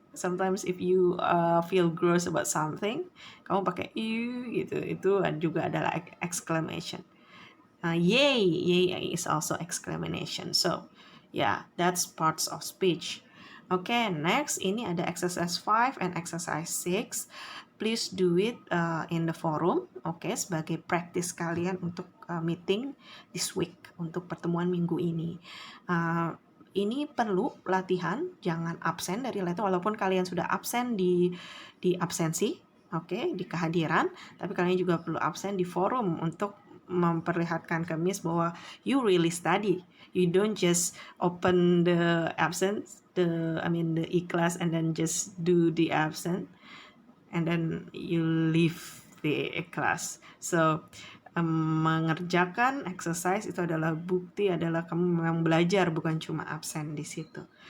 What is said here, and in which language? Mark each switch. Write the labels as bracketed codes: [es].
[en] Sometimes if you feel gross about something, [id] kamu pakai you gitu, itu juga adalah exclamation. [en] Yay, yay is also exclamation. So yeah, that's parts of speech. Okay, next [id] ini ada [en] exercise 5 and exercise 6. Please do it in the forum. Okay, [id] sebagai practice kalian untuk [en] meeting this week, [id] untuk pertemuan minggu ini. Ini perlu latihan, jangan absen dari letter walaupun kalian sudah absen di absensi, oke, di kehadiran, tapi kalian juga perlu absen di forum untuk memperlihatkan ke Miss bahwa [en] you really study. You don't just open the absence, the e-class and then just do the absent and then you leave the class. [id] So mengerjakan exercise itu adalah bukti adalah kamu memang belajar, bukan cuma absen di situ.